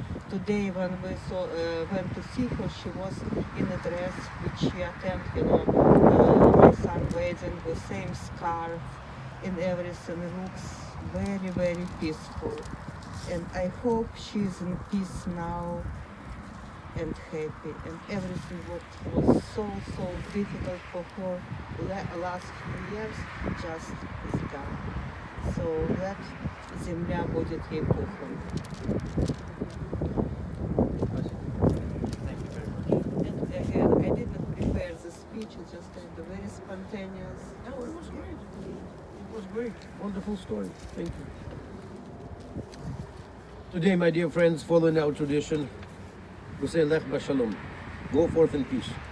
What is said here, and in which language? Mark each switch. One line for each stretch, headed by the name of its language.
English: Today when we went to see her, she was in a dress which she attempted, my son wearing the same scarf, and everything looks very, very peaceful. And I hope she's in peace now and happy, and everything what was so difficult for her last few years just is gone. So that
Russian: земля будет ей пухом.
English: And I didn't prepare the speech, it's just kind of very spontaneous. No, it was great. It was great. Wonderful story. Thank you. Today, my dear friends, following our tradition, we say
Hebrew: Lech B'Shalom.
English: Go forth in peace.